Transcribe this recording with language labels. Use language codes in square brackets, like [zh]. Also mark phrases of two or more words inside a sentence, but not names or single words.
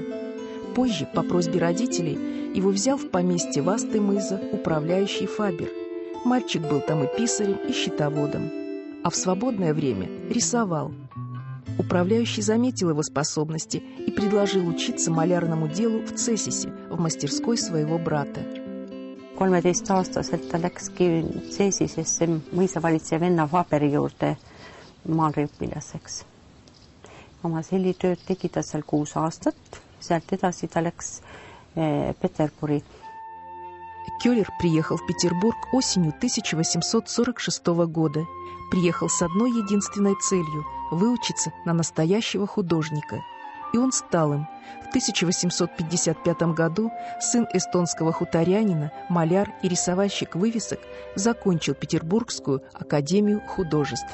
[ru] Позже, по просьбе родителей, его взял в поместье Vastõi-mõisa управляющий Фабер. Мальчик был там и писарем, и счетоводом. А в свободное время рисовал. Управляющий заметил его способности и предложил учиться малярному делу в Цесисе, в мастерской своего брата. [et] 13-aastaselt ta läkski Cesisesse mõisavalitseja venna Faberi juurde maalriõpilaseks. Oma sellitööd tegi ta seal 6 aastat, sealt edasi ta läks Peterburi. [ru] Кёллер приехал в Петербург осенью 1846 года. Приехал с одной единственной целью – выучиться на настоящего художника. И он стал им. В 1855 году сын эстонского хуторянина, маляр и рисовальщик вывесок, закончил Петербургскую академию художеств.